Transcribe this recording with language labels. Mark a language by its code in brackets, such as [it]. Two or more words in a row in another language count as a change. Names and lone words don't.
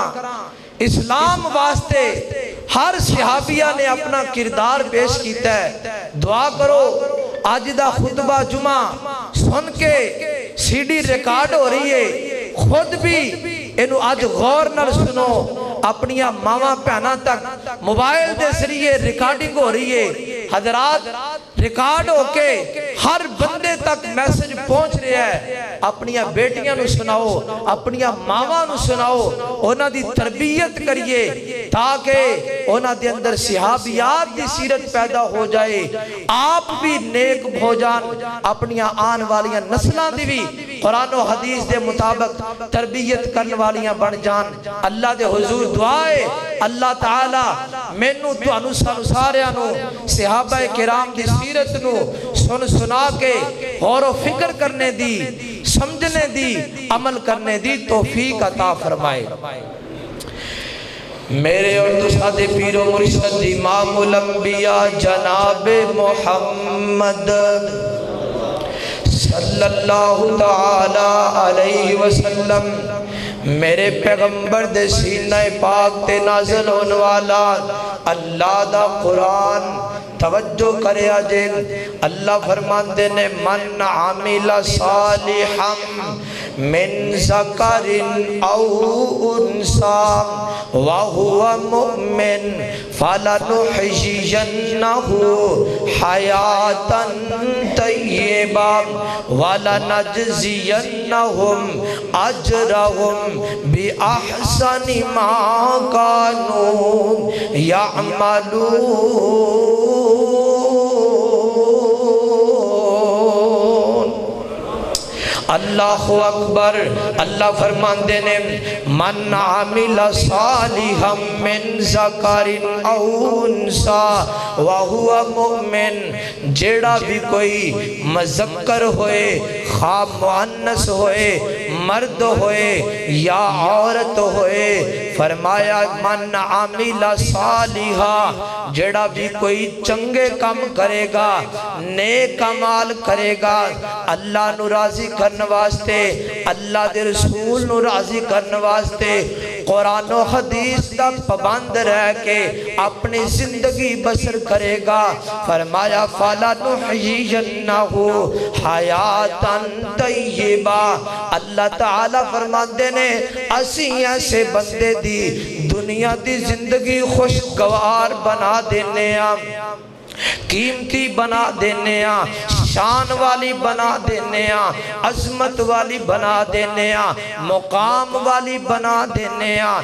[pa] اسلام واسطے ہر صحابیہ نے اپنا کردار پیش کیتا ہے۔ دعا کرو آج دا خطبہ جمعہ سن کے سی ڈی ریکارڈ ہو رہی ہے، خود بھی انہوں آج غور نال سنو، اپنیاں ماما پہنا تک موبائل دے ذریعے ریکارڈنگ ہو رہی ہے، حضرات ریکارڈ ہو کے ہر بندے تک میسج پہنچ رہا ہے. اپنی بیٹیاں نو سناؤ, اپنی ماواں نو سناؤ, انہاں دی تربیت کریے تاکہ انہاں دے اندر صحابیات دی سیرت پیدا ہو جائے, آپ بھی نیک ہو جان, اپنی آن والیاں نسلاں دی بھی قرآن و حدیث دے مطابق تربیت کرنے والیاں بن جان. اللہ دے حضور دعائے اللہ تعالی مینوں تانوں سانوں ساریاں نو صحابہ کرام دی سیرت نو سن سنا کے غور و فکر کرنے دی, سمجھنے دی, عمل کرنے دی توفیق عطا فرمائے. میرے اور تسادے پیر و مرشد امام الانبیاء جناب محمد [ar] صلی اللہ تعالی علیہ وسلم, [pa] میرے پیغمبر دے سینہ پاک تے نازل ہونے والا اللہ دا قرآن توجہ کرے آجے. اللہ فرماندے نے [ar] من عامل صالحا من ذکر او انسا وہو مؤمن فلنحیینہ حیاتا طیبا ولنجزینہم اجرہم بأحسن ما كانوا يعملون. اللہ اکبر. [pa] اللہ فرماندے نے [ar] من عمل صالحا من ذکر او انسا وہو مؤمن, [pa] جیڑا بھی کوئی مذکر ہوئے, خواہ مؤنث ہوئے, مرد ہوئے یا عورت ہوئے, فرمایا [ar] من عمل صالحا, [pa] جیڑا بھی کوئی چنگے کام کرے گا, نیک عمال کرے گا, اللہ نو راضی کرنے واسطے, اللہ دے رسول نو راضی کرنے واسطے, قرآن و حدیث دا پابند رہ کے اپنی زندگی بسر کرے گا, فرمایا [ar] فَلَنُحْيِيَنَّهُ حَيَاتًا طَيِّبًا. [pa] اللہ تعالیٰ فرماندے نے اسی ایسے بندے دی دنیا دی زندگی خوشگوار بنا دینے ہیں, قیمتی بنا دینے ہیں, شان والی بنا دینے ہیں, عظمت والی بنا دینے ہیں, مقام والی بنا دینے ہیں.